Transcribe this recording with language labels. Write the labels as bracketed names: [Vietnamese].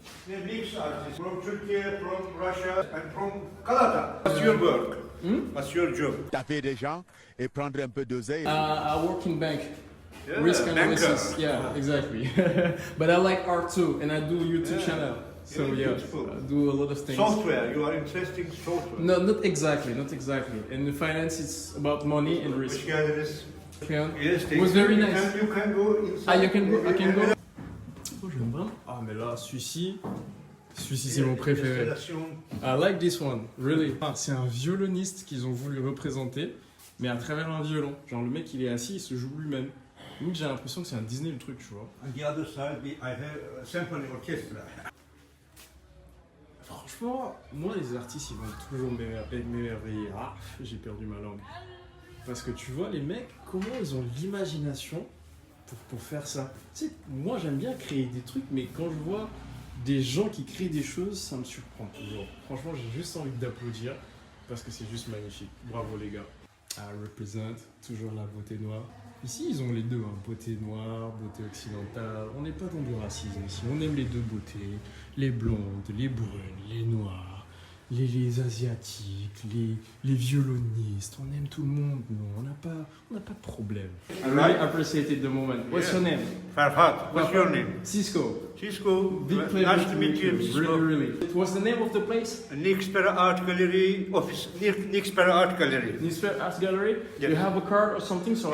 [English] The mix artist from Turkey, from Russia, and from Canada. What's your work? What's your job? [French] Taper des gens et prendre un peu d'oseille. [English] I work in bank. Yeah, Risk banker. analysis. Yeah, exactly. But I like art too, and I do YouTube channel. So yeah, beautiful. I do a lot of things. Software. You are interested in software. No, not exactly. In the finance, it's about money and risk. Which guys Yeah. Yes, It was very nice. You can go inside. Ah, you can go. I can go. [French] Oh, j'aime bien. Ah, mais là, celui-ci c'est mon préféré. [English] I like this one, really. [French] Ah, c'est un violoniste qu'ils ont voulu représenter, mais à travers un violon. Genre le mec, il est assis, il se joue lui-même. Limite, j'ai l'impression que c'est un Disney le truc, tu vois. [English] On the other side, I have a symphony orchestra. [French] Franchement, moi, les artistes, ils vont toujours m'émerveiller. Ah, j'ai perdu ma langue. Parce que tu vois, les mecs, comment ils ont l'imagination pour faire ça. Tu sais, moi, j'aime bien créer des trucs, mais quand je vois des gens qui créent des choses, ça me surprend toujours. Franchement, j'ai juste envie d'applaudir parce que c'est juste magnifique. Bravo, les gars. [English] I represent [French] toujours la beauté noire. Ici, ils ont les deux, hein. Beauté noire, beauté occidentale. On n'est pas dans du racisme ici. On aime les deux beautés. Les blondes, les brunes, les noires, les asiatiques, les violonistes. On aime tout le monde, nous. On n'a pas de problème. [English] I really appreciated the moment. What's your name? Farhat. What's your name? Cisco. Cisco. Big pleasure Nice to meet you. Really. What's the name of the place? Nixpera Art Gallery office. Nixpera Art Gallery. Newspaper Art Gallery? Yes. You have a card or something so